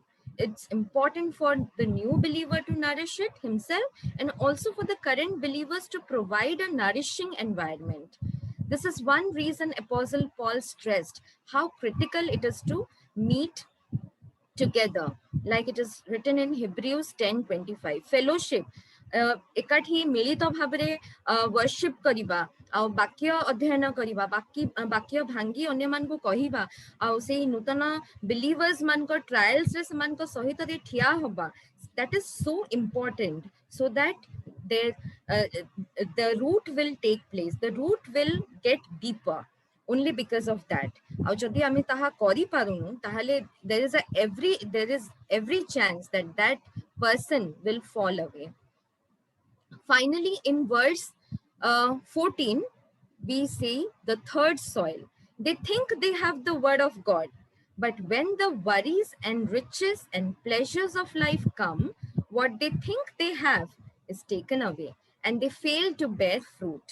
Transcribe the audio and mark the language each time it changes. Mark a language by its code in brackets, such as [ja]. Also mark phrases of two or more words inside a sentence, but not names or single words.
[en] It's important for the new believer to nourish it himself and also for the current believers to provide a nourishing environment. This is one reason Apostle Paul stressed how critical it is to meet together, like it is written in Hebrews 10:25. Fellowship, [or] ଏକାଠି ମିଳିତ ଭାବରେ worship କରିବା ଆଉ ବାକ୍ୟ ଅଧ୍ୟୟନ କରିବା, ବାକ୍ୟ ଭାଙ୍ଗି ଅନ୍ୟମାନଙ୍କୁ କହିବା ଆଉ ସେଇ ନୂତନ believers ମାନଙ୍କ trialsରେ ସେମାନଙ୍କ ସହିତ ଠିଆ ହବା, [en] that is so important so that their the root will take place, the root will get deeper only because of that. [or] ଆଉ ଯଦି ଆମେ ତାହା କରିପାରୁନୁ ତାହେଲେ [en] there is every chance that that person will fall away. Finally, in verse 14, we see the third soil. They think they have the word of God, but when the worries and riches and pleasures of life come, what they think they have is taken away and they fail to bear fruit.